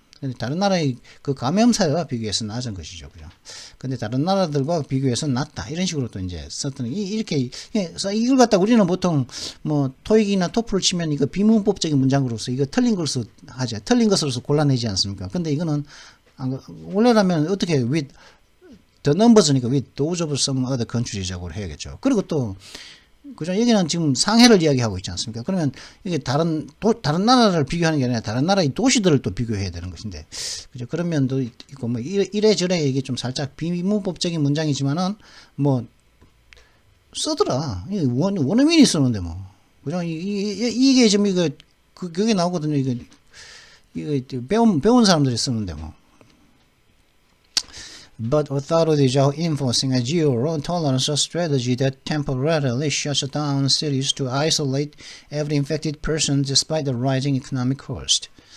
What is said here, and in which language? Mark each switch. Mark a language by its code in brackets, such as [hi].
[ko] 근데 다른 나라의 그 감염 사례와 비교해서 낮은 것이죠, 그죠? 근데 다른 나라들과 비교해서 낮다 이런 식으로 또 이제 썼더니 이렇게 이걸 갖다 우리는 보통 뭐 토익이나 토플을 치면 이거 비문법적인 문장으로서 이거 틀린 것으로 하죠. 틀린 것으로서 골라내지 않습니까? 근데 이거는 원래라면 어떻게 [en] with the numbers [ko] 니까 [en] with those of some other countries [ko] 라고 해야겠죠. 그리고 또 그죠? 여기는 지금 상해를 이야기하고 있지 않습니까? 그러면 이게 다른 나라를 비교하는 게 아니라 다른 나라의 도시들을 또 비교해야 되는 것인데, 그죠? 그런 면도 있고, 뭐, 이래저래 이게 좀 살짝 비문법적인 문장이지만은, 뭐, 쓰더라. 원어민이 쓰는데 뭐. 그죠? 이게 지금 그게 나오거든요. 이거 배운 사람들이 쓰는데 뭐. [en] But authorities are enforcing a zero-tolerance strategy that temporarily shuts down cities to isolate every infected person despite the rising economic cost.